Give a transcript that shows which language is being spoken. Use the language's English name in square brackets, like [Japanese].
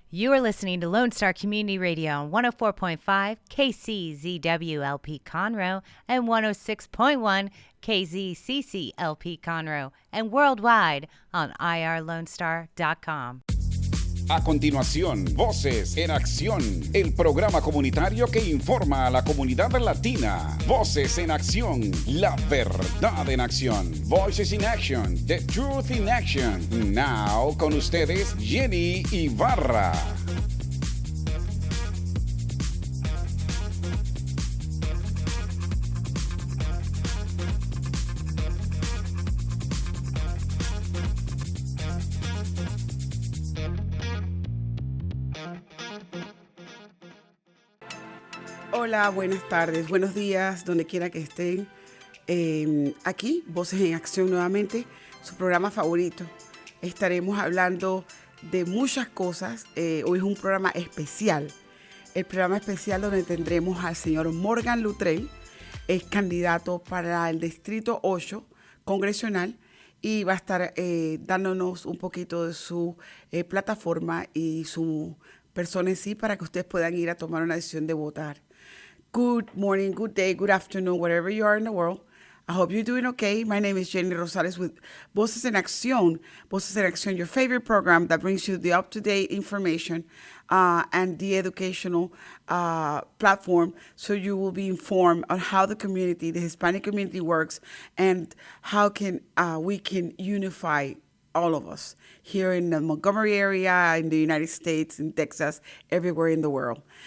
[English] You are listening to Lone Star Community Radio on 104.5 KCZWLP Conroe and 106.1 KZCCLP Conroe and worldwide on irlonestar.com. [Spanish] A continuación, Voces en Acción, el programa comunitario que informa a la comunidad latina. Voces en Acción, la verdad en acción. [English] Voices in Action, the truth in action. Now, [Spanish] con ustedes, Jenny Ibarra. Hola, buenas tardes, buenos días, donde quiera que estén. Aquí, Voces en Acción nuevamente, su programa favorito. Estaremos hablando de muchas cosas. Hoy es un programa especial. El programa especial donde tendremos al señor Morgan Luttrell, es candidato para el Distrito 8 Congressional y va a estar dándonos un poquito de su plataforma y su persona en sí para que ustedes puedan ir a tomar una decisión de votar. [English] Good morning, good day, good afternoon, wherever you are in the world. I hope you're doing okay. My name is Jenny Rosales with Voces En Acción. Voces En Acción, your favorite program that brings you the up-to-date information and the educational platform, so you will be informed on how the community, the Hispanic community works, and how we can unify all of us here in the Montgomery area, in the United States, in Texas, everywhere in the world.